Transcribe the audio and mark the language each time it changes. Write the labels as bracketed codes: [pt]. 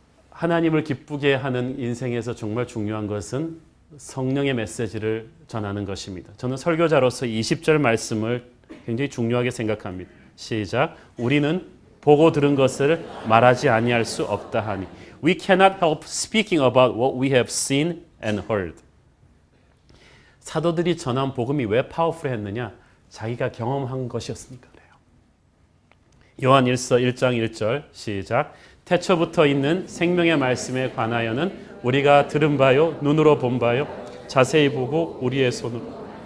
[ko] 하나님을 기쁘게 하는 인생에서 정말 중요한 것은 성령의 메시지를 전하는 것입니다. 저는 설교자로서 20절 말씀을 굉장히 중요하게 생각합니다. 시작. 우리는 보고 들은 것을 말하지 아니할 수 없다 하니. [en] We cannot help speaking about what we have seen and heard. [ko] 사도들이 전한 복음이 왜 파워풀했느냐? 자기가 경험한 것이었으니까 그래요. 요한일서 1장 1절 시작. 태초부터 있는 생명의 말씀에 관하여는 우리가 들은 바요 눈으로 본 바요 자세히 보고 우리의 손으로.